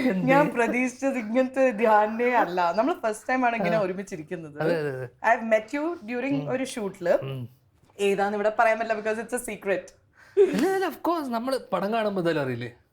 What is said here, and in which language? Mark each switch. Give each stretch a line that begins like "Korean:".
Malayalam: ഞാൻ പ്രതീക്ഷിച്ചത് ഇങ്ങനത്തെ ധ്യാനേ അല്ല. നമ്മൾ ഫസ്റ്റ് ടൈം ആണ് ഇങ്ങനെ ഒരുമിച്ചിരിക്കുന്നത്.
English: I met you during
Malayalam: ഒരു ഷൂട്ടില്. ഏതാന്ന് ഇവിടെ പറയാൻ പറ്റില്ല
English: because it's a secret. Of course
Malayalam: നമ്മൾ പടം കാണുമ്പോൾ ഇതെല്ലാം അറിയില്ലേ?